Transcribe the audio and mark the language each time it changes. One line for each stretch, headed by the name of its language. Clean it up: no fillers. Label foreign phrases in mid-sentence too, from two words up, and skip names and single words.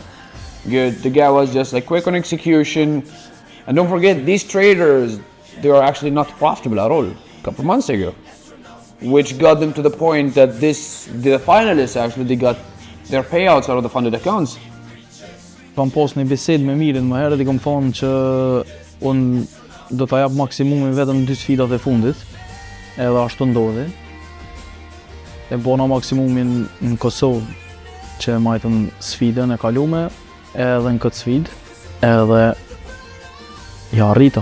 English: Good. The guy was just like quick on execution, and don't forget these traders, they are actually not profitable at all. A couple of months ago, which got them to the point that the finalists actually they got their payouts out of the funded accounts.
Albanian: Kam pas një bisedë me Mirin më herët, i kam thonë që unë do ta jap maksimumin vetëm 2 sfidat e fundit, edhe ashtu ndodhi. E bona maksimumin në Kosovë që majtëm sfidën e kalume, edhe në këtë sfidë, edhe ja arrita.